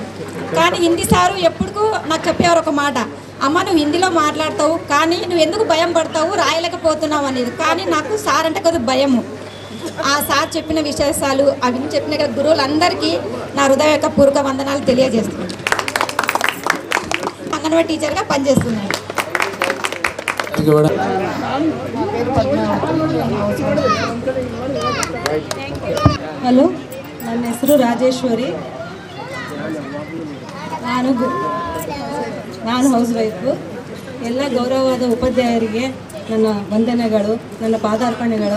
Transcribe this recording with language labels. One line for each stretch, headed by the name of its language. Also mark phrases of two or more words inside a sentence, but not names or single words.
Telugu: కానీ హిందీ సారు ఎప్పటికూ నాకు చెప్పేవారు ఒక మాట, అమ్మ నువ్వు హిందీలో మాట్లాడతావు కానీ నువ్వు ఎందుకు భయం పడతావు, రాయలేకపోతున్నావు అనేది. కానీ నాకు సార్ అంటే కొద్దిగా భయము. ఆ సార్ చెప్పిన విశేషాలు, అవి చెప్పిన గురువులందరికీ నా హృదయపూర్వక వందనాలు తెలియజేస్తున్నాను. అంగన్వాడీ టీచర్గా పనిచేస్తున్నాను.
Kannada: ಹಲೋ, ನನ್ನ ಹೆಸರು ರಾಜೇಶ್ವರಿ. ನಾನು
English: house wife.
Kannada: ಎಲ್ಲ ಗೌರವವಾದ ಉಪಾಧ್ಯಾಯರಿಗೆ ನನ್ನ ವಂದನೆಗಳು, ನನ್ನ ಪಾದಾರ್ಪಣೆಗಳು.